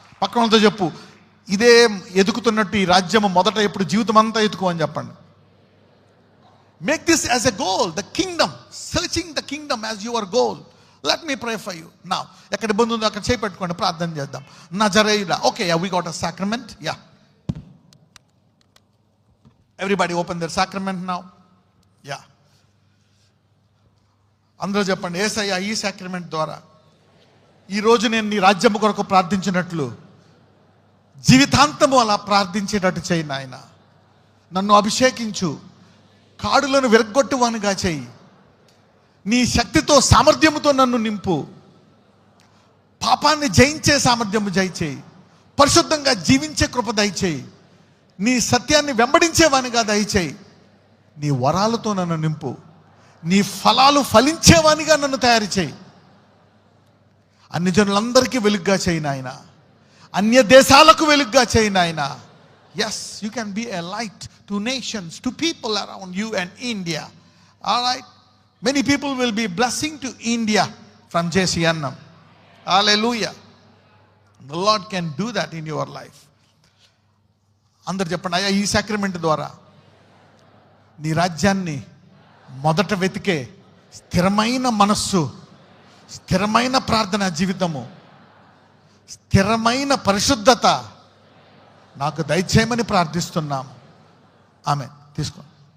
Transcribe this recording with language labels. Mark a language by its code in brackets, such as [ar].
[te] పక్కన వాళ్ళతో చెప్పు, ఇదే ఎదుగుతున్నట్టు ఈ రాజ్యము మొదట ఎప్పుడు జీవితం అంతా ఎదుకో అని చెప్పండి. [en] Make this as a goal, the kingdom, searching the kingdom as your goal. Let me pray for you now. ఎక్కడ ఇబ్బంది ఉందో అక్కడ చేపెట్టుకోండి, ప్రార్థన చేద్దాం. [te] నజరేయుడా. [en] Okay, we got a sacrament. Yeah, everybody open their sacrament now. [te] Yeah, అందరూ చెప్పండి, యేసయ్యా, ఈ సాక్రమెంట్ ద్వారా ఈరోజు నేను నీ రాజ్యము కొరకు ప్రార్థించినట్లు జీవితాంతము అలా ప్రార్థించేటట్టు చేయి నాయన. నన్ను అభిషేకించు, కాడులను విరగ్గొట్టువానిగా చేయి. నీ శక్తితో, సామర్థ్యముతో నన్ను నింపు. పాపాన్ని జయించే సామర్థ్యము దయచేయి. పరిశుద్ధంగా జీవించే కృప దయచేయి. నీ సత్యాన్ని వెంబడించేవానిగా దయచేయి. నీ వరాలతో నన్ను నింపు. నీ ఫలాలు ఫలించేవానిగా నన్ను తయారు చేయి. అన్ని జనులందరికీ వెలుగ్గా చేయి నాయన. అన్య దేశాలకు వెలుగ్గా చేయి నాయన. [en] Yes, you can be a light to nations, to people around you and India. Alright, many people will be blessing to India from JC Annam. Hallelujah. The Lord can do that in your life. [te] అందరు చెప్పండి, అయ్యా, ఈ sacrament ద్వారా నీ రాజ్యాన్ని మొదట వెతికే స్థిరమైన మనస్సు, స్థిరమైన ప్రార్థన జీవితము, స్థిరమైన పరిశుద్ధత నాకు దయచేయమని ప్రార్థిస్తున్నాము. ఆమేన్. తీసుకోండి.